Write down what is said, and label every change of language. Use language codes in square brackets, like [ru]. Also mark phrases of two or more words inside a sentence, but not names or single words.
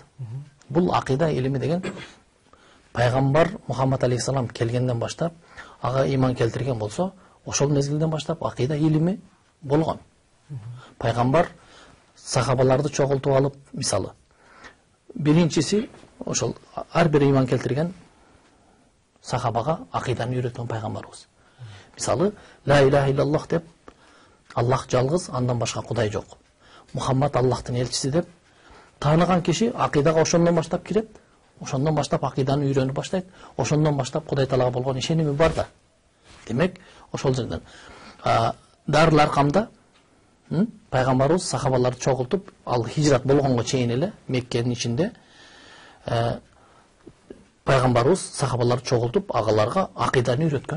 [ky] Бул акыйда илими деген пайгамбар Мухаммад алейхиссалам келгенден баштап ага иман келтирген болсо, ошол мезгилден баштап акыйда илими болгон. Пайгамбар сахабаларды чогултуп алып, мисалы, биринчиси ошол ар бир иман келтирген сахабага акыйданы үйрөткөн пайгамбарыбыз. Мисалы, [ar] لا إله إلا الله [ky] деп, Аллах жалгыз, андан башка кудай жок. Мухаммад Аллахтын элчиси деп тааныган киши акыйдага ошондон баштап кирет, ошондон баштап акыйданы үйрөнүп баштайт, ошондон баштап Кудай Таалага болгон ишеними бар да. Демек, ошол жерден Дарыл Аркамда пайгамбарыбыз сахабаларды чогултуп, ал хижрат болгонго чейин эле Меккенин ичинде пайгамбарыбыз сахабаларды чогултуп, агаларга акыйданы үйрөткөн.